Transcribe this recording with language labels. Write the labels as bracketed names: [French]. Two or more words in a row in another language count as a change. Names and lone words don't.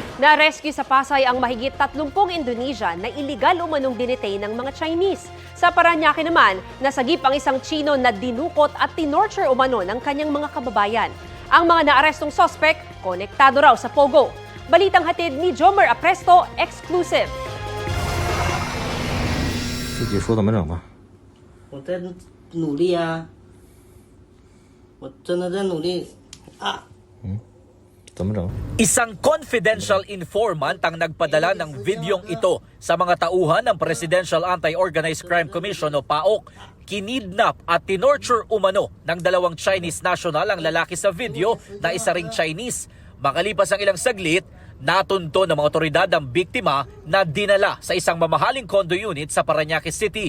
[Filipino] Na-rescue sa Pasay ang mahigit 30 Indonesian na iligal umanong dinetay ng mga Chinese. Sa Parañaque naman, nasagip ang isang Chino na dinukot at tinorture umano ng kanyang mga kababayan. Ang mga naarestong sospek, konektado raw sa Pogo. Balitang hatid ni Jomer Apresto, exclusive. [Chinese] 自己说怎么整吧。我在努力啊，我真的在努力啊。怎么整？ [Filipino] Isang confidential informant ang nagpadala ng videong ito sa mga tauhan ng Presidential Anti-Organized Crime Commission o PAOK. Kinidnap at tinorture umano ng dalawang Chinese national ang lalaki sa video na isa ring Chinese. Makalipas ang ilang saglit, natunto ng mga otoridad ang biktima na dinala sa isang mamahaling condo unit sa Parañaque City.